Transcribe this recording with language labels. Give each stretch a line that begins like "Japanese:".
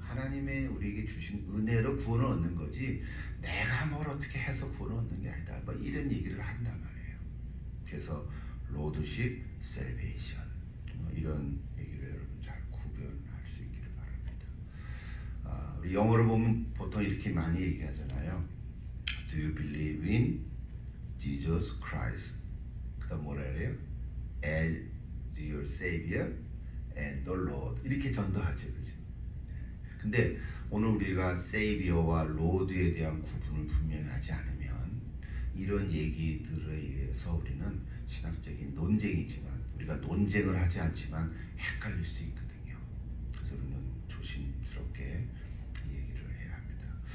Korean: 하나님의 우리에게 주신 은혜로 구원을 얻는 거지, 내가 뭘 어떻게 해서 구원을 얻는 게 아니다. 뭐 이런 얘기를 한단 말이에요. 그래서 lordship, salvation 이런 얘기를 여러분 잘 구별할 수 있기를 바랍니다. 우리 영어로 보면 보통 이렇게 많이 얘기하잖아요.
English: Do you believe in Jesus Christ?
Korean: 그다음 뭐라 그래요?
English: As your Savior and the Lord.
Korean: 이렇게 전도하죠, 그죠? 근데 오늘 우리가 Savior와 Lord에 대한 구분을 분명히 하지 않으면 이런 얘기들에 의해서 우리는 신학적인 논쟁이지만, 우리가 논쟁을 하지 않지만 헷갈릴 수 있거든요. 그래서 우리는 조심스럽게 이 얘기를 해야 합니다.